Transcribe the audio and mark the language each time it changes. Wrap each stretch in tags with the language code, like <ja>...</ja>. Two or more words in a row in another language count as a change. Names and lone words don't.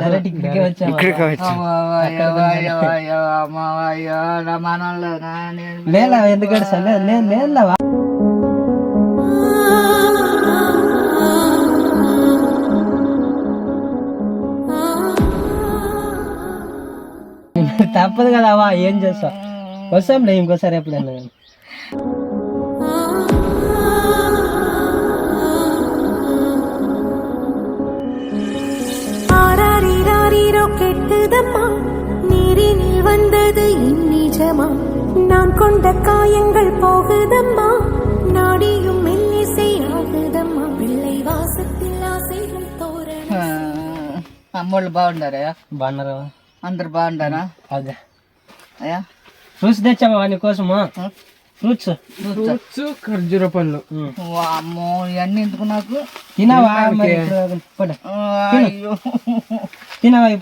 <te>మనవాళ్ళు ఎందుకంటే తప్పదు కదా అవ్వ, ఏం చేస్తా. వస్తాంలే ఇంకోసారి ఎప్పుడైనా.</te> <ta>கெட்டுதம்மா நீரினில் வந்தது இந்நிஜமா நான் கொண்ட காயங்கள் போகுதம்மா நாடியும் மெல்லிசை ஆகுதம்மா பிள்ளை வாசத்தில் ஆசைகள் தோரண.</ta> <te>అమ్మోళ్ళు బాగున్నారా? బాగున్నారా? అందరు బాగుంటారా? అదే అయ్యా ఫ్రూట్స్ తెచ్చామా వాని కోసము. ఫ్రూట్స్ ఖర్జూర పళ్ళు. అమ్మో ఇవన్నీ ఎందుకు నాకు? తినవా? తినవా ఇప్పుడు?</te>